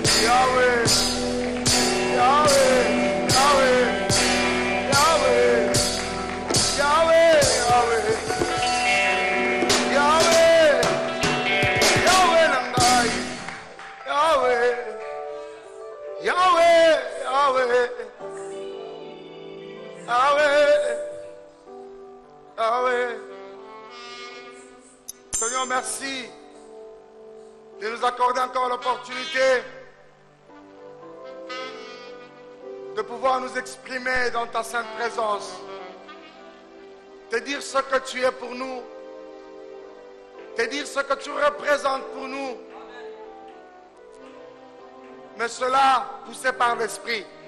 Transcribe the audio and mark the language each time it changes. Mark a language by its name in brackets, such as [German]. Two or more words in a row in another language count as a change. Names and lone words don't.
[French] Yahweh, Yahweh, Yahweh, Yahweh, Yahweh, Yahweh, Yahweh Nangai, Yahweh, Yahweh, Yahweh, Yahweh, Yahweh. Seigneur, merci de nous accorder encore l'opportunité de pouvoir nous exprimer dans ta sainte présence, te dire ce que tu es pour nous, te dire ce que tu représentes pour nous, mais cela poussé par l'Esprit.